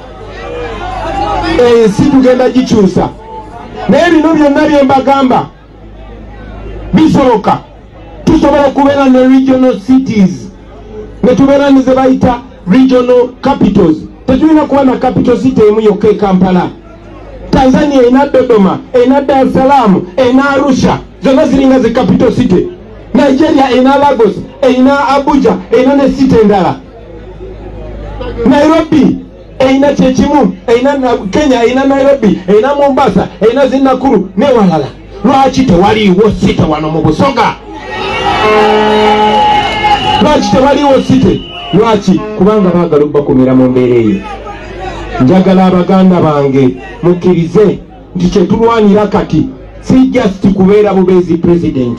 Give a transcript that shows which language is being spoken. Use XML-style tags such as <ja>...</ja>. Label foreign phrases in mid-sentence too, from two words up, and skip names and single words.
<lg>Ensi tugenda gikyusa naye bino byonna bye mbagamba bisoboka. Tusobola okubeera ne</lg> <en>regional cities</en> <lg>ne tubeera ne ze bayita</lg> <en>regional capitals.</en> <lg>tetulina kuba na</lg> <en>capital city</en> <lg>emu yokka e Kampala. Tanzania ena Dodoma, ena Dar es Salaam, ena Arusha, zonna ziringa ze</lg> <en>capital city.</en> <lg>Nigeria ena Lagos, ena Abuja, ena ne city endala. Nairobi ena Chechimu, ena Kenya ena Nairobi, ena Mombasa, ena Zinakuru ne walala. Lwaki tewaliwo city wano mu Busoga? Lwaki tewaliwo city? Lwaki? Kubanga baagala okubakumira mu mbeera eyo. Njagala abaganda bange mukkirize nti kyetulwanira kati si just kubeera bubeezi president.</lg>